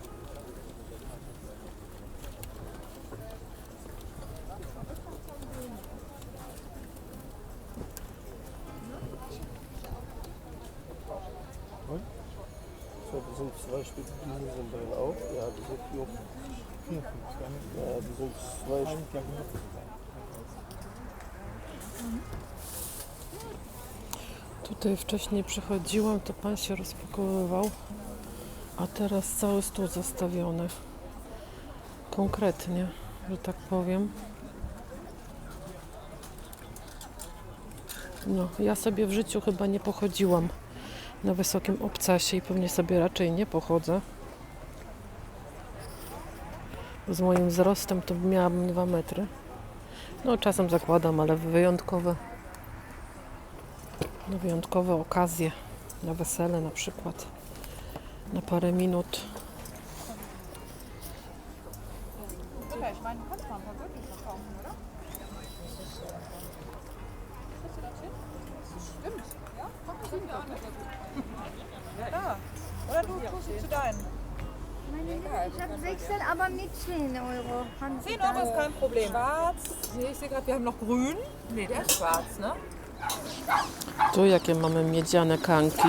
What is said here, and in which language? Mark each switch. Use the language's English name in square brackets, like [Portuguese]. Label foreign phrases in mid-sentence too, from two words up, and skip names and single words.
[German] So, das sind 2 Stück, die sind dann auch. Ja, die sind noch. Ja, die sind 2 Stück. [Polish] Tutaj wcześniej przychodziłam, to pan się rozpakowywał, a teraz cały stół zastawiony. Konkretnie, że tak powiem. No, ja sobie w życiu chyba nie pochodziłam na wysokim obcasie i pewnie sobie raczej nie pochodzę. Z moim wzrostem to miałabym 2 metry. No czasem zakładam, ale wyjątkowe okazje, na wesele na przykład, na parę minut. [German] Oder du tust sie zu deinen. Ich habe 16, aber mit 10 Euro. 10 Euro ist kein Problem. Schwarz. Nee, ich sehe gerade, wir haben noch grün. Nee, der ist schwarz, ne? [Polish] Tu jakie mamy miedziane kanki.